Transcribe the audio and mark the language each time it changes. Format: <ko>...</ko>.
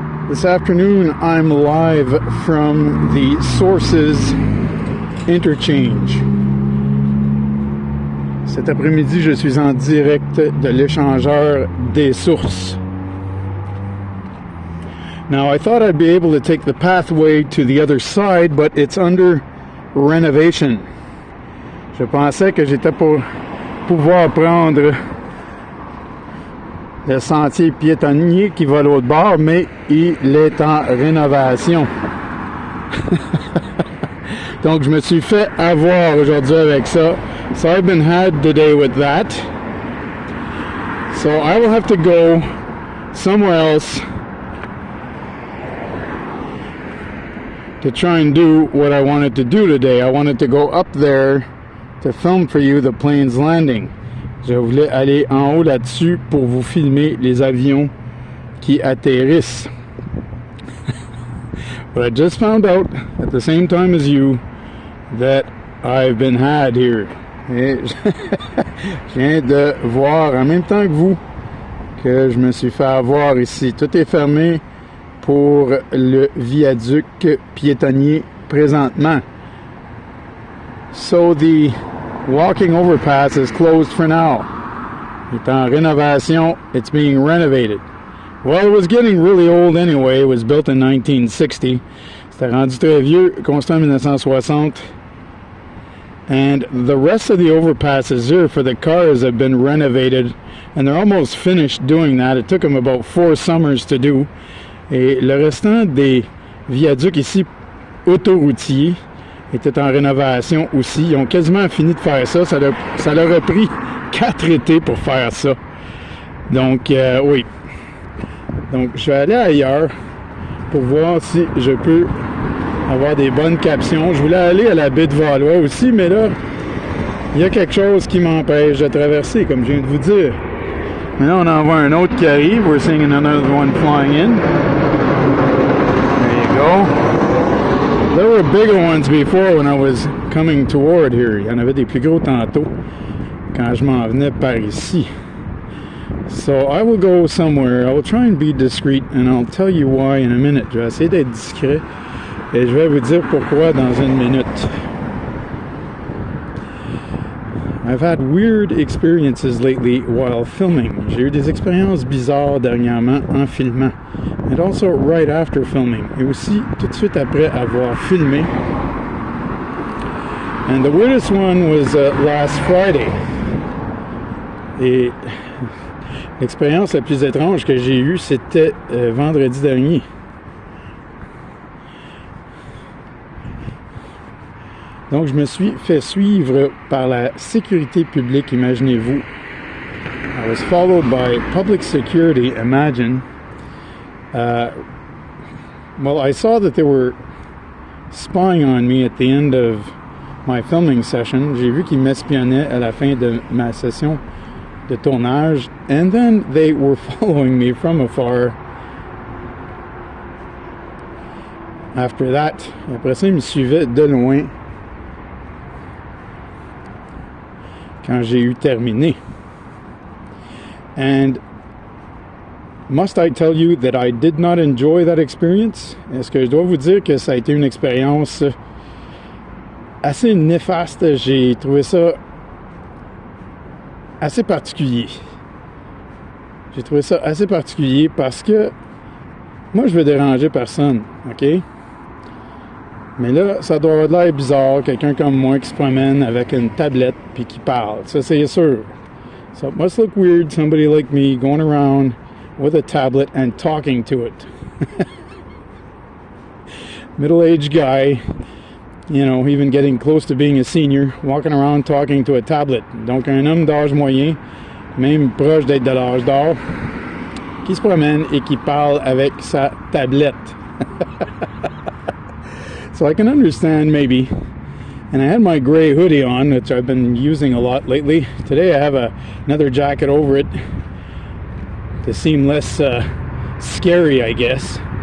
<en>This afternoon, I'm live from the Sources Interchange.</en> <fr>Cet après-midi, je suis en direct de l'échangeur des sources.</fr> <en>Now, I thought I'd be able to take the pathway to the other side, but it's under renovation.</en> <fr>Je pensais que j'étais pour pouvoir prendre le sentier piétonnier qui va à l'autre bord, mais il est en rénovation. Donc, je me suis fait avoir aujourd'hui avec ça.</fr> <en>So, I've been had today with that. So, I will have to go somewhere else to try and do what I wanted to do today. I wanted to go up there to film for you the plane's landing.</en> <fr>Je voulais aller en haut là-dessus pour vous filmer les avions qui atterrissent.</fr> <en>But I just found out at the same time as you that I've been had here.</en> <fr>Et je viens de voir en même temps que vous que je me suis fait avoir ici. Tout est fermé pour le viaduc piétonnier présentement.</fr> <en>So the walking overpass is closed for now.</en> <fr>Il est en rénovation.</fr> <en>It's being renovated. Well, it was getting really old anyway. It was built in 1960.</en> <fr>C'était rendu très vieux, construit en 1960.</fr> <en>And the rest of the overpasses here for the cars have been renovated, and they're almost finished doing that. It took them about 4 summers to do.</en> <fr>Et le restant des viaducs ici, autoroutiers, était en rénovation aussi. Ils ont quasiment fini de faire ça. Ça leur a pris 4 étés pour faire ça. Donc, oui. Donc, je vais aller ailleurs pour voir si je peux avoir des bonnes captions. Je voulais aller à la baie de Valois aussi, mais là, il y a quelque chose qui m'empêche de traverser, comme je viens de vous dire. Mais là, on en voit un autre qui arrive.</fr> <en>We're seeing another one flying in. There you go. There were bigger ones before when I was coming toward here.</en> <fr>Il y en avait des plus gros tantôt quand je m'en venais par ici.</fr> <en>So I will go somewhere. I will try and be discreet and I'll tell you why in a minute.</en> <fr>Je vais essayer d'être discret et je vais vous dire pourquoi dans une minute.</fr> <en>I've had weird experiences lately while filming.</en> <fr>J'ai eu des expériences bizarres dernièrement en filmant.</fr> <en>And also right after filming.</en> <fr>Et aussi tout de suite après avoir filmé.</fr> <en>And the weirdest one was last Friday.</en> <fr>Et l'expérience la plus étrange que j'ai eue, c'était vendredi dernier. Donc, je me suis fait suivre par la sécurité publique, imaginez-vous.</fr> <en>I was followed by public security, imagine. Well, I saw that they were spying on me at the end of my filming session.</en> <fr>J'ai vu qu'ils m'espionnaient à la fin de ma session de tournage.</fr> <en>And then they were following me from afar. After that,</en> <fr>après ça, ils me suivaient de loin quand j'ai eu terminé.</fr> <en>And must I tell you that I did not enjoy that experience?</en> <fr>Est-ce que je dois vous dire que ça a été une expérience assez néfaste? J'ai trouvé ça assez particulier. J'ai trouvé ça assez particulier parce que moi, je veux déranger personne, OK? Mais là, ça doit avoir de l'air bizarre, quelqu'un comme moi qui se promène avec une tablette puis qui parle. Ça, c'est sûr.</fr> <en>So it must look weird, somebody like me going around with a tablet and talking to it. Middle-aged guy, you know, even getting close to being a senior, walking around talking to a tablet.</en> <fr>Donc, un homme d'âge moyen, même proche d'être de l'âge d'or, qui se promène et qui parle avec sa tablette.</fr> <en>So I can understand maybe. And I had my gray hoodie on, which I've been using a lot lately. Today I have another jacket over it to seem less scary, I guess.</en>